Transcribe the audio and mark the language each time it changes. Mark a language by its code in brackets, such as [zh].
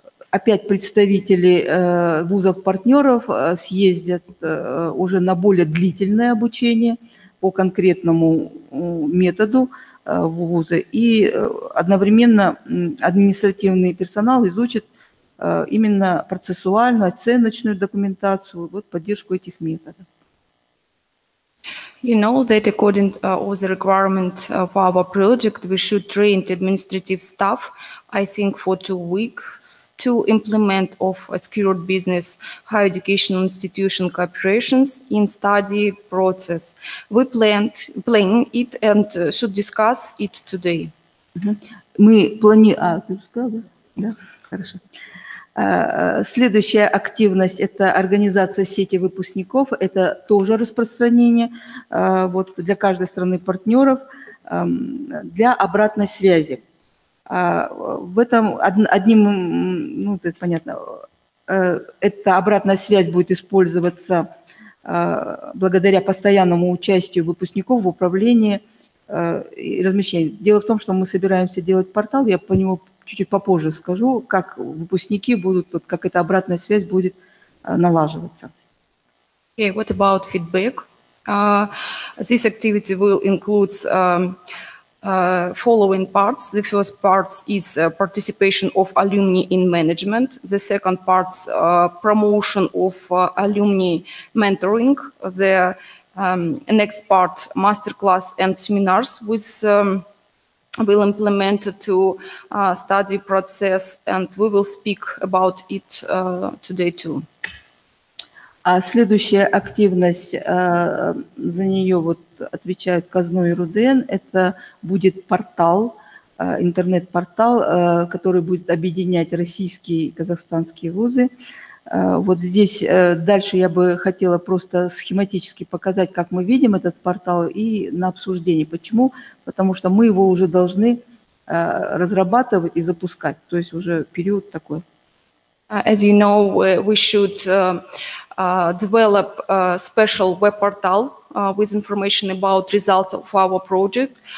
[ru] опять представители вузов-партнеров съездят уже на более длительное обучение по конкретному методу в вузы, и одновременно административный персонал изучит именно процессуальную, оценочную документацию, вот, поддержку этих методов. [en] You know that according to the requirement of our project, we should train the administrative staff, I think, for 2 weeks to implement of a secured business higher educational institution cooperations in study process. We plan it and should discuss it today. [ru] Мы планируем... ты сказал, да? Да, хорошо. Следующая активность – это организация сети выпускников. Это тоже распространение вот, для каждой страны партнеров для обратной связи. В этом одним, ну, это понятно, эта обратная связь будет использоваться благодаря постоянному участию выпускников в управлении и размещении. Дело в том, что мы собираемся делать портал, я по нему чуть-чуть попозже скажу, как выпускники будут, вот, как эта обратная связь будет налаживаться. [en] Okay, what about feedback? This activity will include following parts. The first part is participation of alumni in management. The second part, promotion of alumni mentoring. The next part, masterclass and seminars with will implement to study process, and we will speak about it today too. [ru] А следующая активность, за нее вот отвечают Казну и РУДН, это будет портал, интернет-портал, который будет объединять российские и казахстанские вузы. Вот здесь дальше я бы хотела просто схематически показать, как мы видим этот портал, и на обсуждение. Почему? Потому что мы его уже должны разрабатывать и запускать, то есть уже период такой. [en] As you know, we should develop a special web portal with information about results of our project.